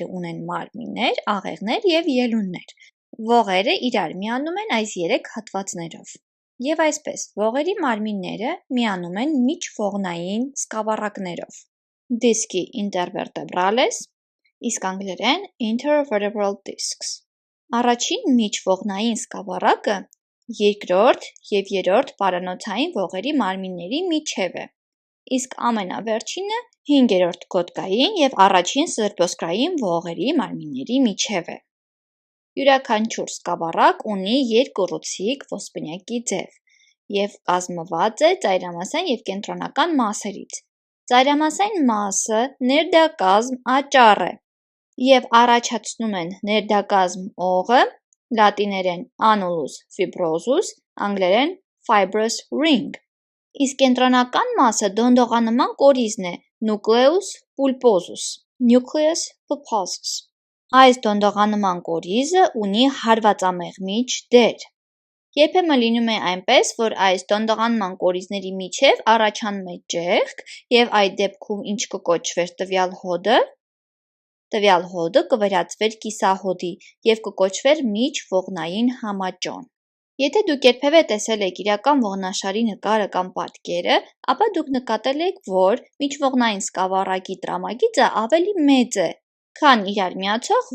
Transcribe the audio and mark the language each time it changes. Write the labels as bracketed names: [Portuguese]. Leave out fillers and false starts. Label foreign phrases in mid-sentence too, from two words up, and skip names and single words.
[Armenian] ունեն մարմիններ, աղեղներ և ելուններ։ Ողերը իրար միանում են այս 3 հատվածներով։ Եվ այսպես, ողերի մարմինները միանում են միջողնային սկավառակներով։ [Latin] disci intervertebrales, [Armenian] իսկ անգլերեն [English] intervertebral discs։ [Armenian] Առաջին միջողնային սկավառակը երկրորդ և երրորդ պարանոցային ողերի մարմինների միջև է, իսկ ամենավերջինը 5-րդ գոտկային և առաջին սրբոսկրային ողերի մարմինների միջև է։ Յուրաքանչյուր սկավառակ ունի երկուռուցիկ ոսպնյակի ձև և կազմված է ծայրամասային և կենտրոնական մասերից։ Ծայրամասային մասը ներդակազմ աճառ է և առաջացնում են ներդակազմ օղը, լատիներեն [Latin] annulus fibrosus, [Armenian] անգլերեն [English] fibrous ring, [Armenian] իսկ կենտրոնական մասը դոնդողանման կորիզն է [Latin] nucleus pulposus, nucleus pulposus։ [Armenian] Այս դոնդողանման կորիզը ունի հարվածամեղմիչ դեր։ Երբեմն լինում է այնպես, որ այս դոնդղանման կորիզների միջև առաջանում է ճեղք և այդ դեպքում ինչ կկոչվեր տվյալ հոդը։ Տվյալ հոդը կվերածվեր կիսահոդի և կկոչվեր միջողնային համաճոն։ Եթե դուք երբևէ տեսել եք իրական ողնաշարի նկարը կամ պատկերը, ապա դուք նկատել եք, որ միջողնային սկավառակի տրամագիծը ավելի մեծ է, քան իրար միացող